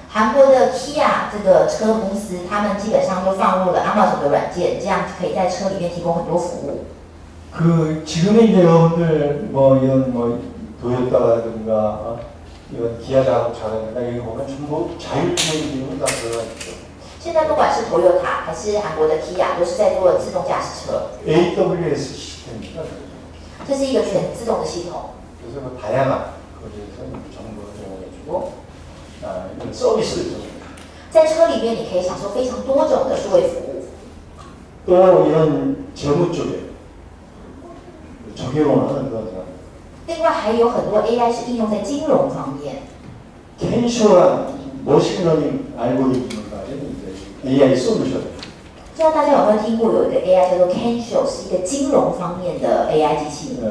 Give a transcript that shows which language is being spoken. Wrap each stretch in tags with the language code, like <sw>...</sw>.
<zh>韩国的 Kia 这个车公司，他们基本上都放入了 Amazon 的软件，这样可以在车里面提供很多服务。</zh> <ko>그 지금의 이제 여러분들 뭐 이런 뭐 도요타라든가 이런 기아 자동차라든가 여기 보면 전부 자율주행 기능이 다 들어가 있죠.</ko> <zh>现在不管是 Toyota 还是韩国的 Kia，都是在做自動駕駛車。</zh> <ko>AWS 시스템입니다.</ko> <zh>这是一个全自动的系统，</zh> <ko>그래서 그 다양한 거기에서 정보를 제공해주고 이런 서비스를 제공해주고</ko> <zh>在车里面你可以享受非常多种的数位服务。</zh> <ko>또 이런 재무 쪽에 적용을 하는 그런 사람.</ko> <zh>另外还有很多 AI 是应用在金融方面。</zh> <ko>캔쇼란 머신러닝 알고리즘을 가진 이제 AI 솔루션.</ko> <zh>不知道大家有没有听过有一个 AI 叫做 Kensho， 是一个金融方面的 AI 机器人。</zh>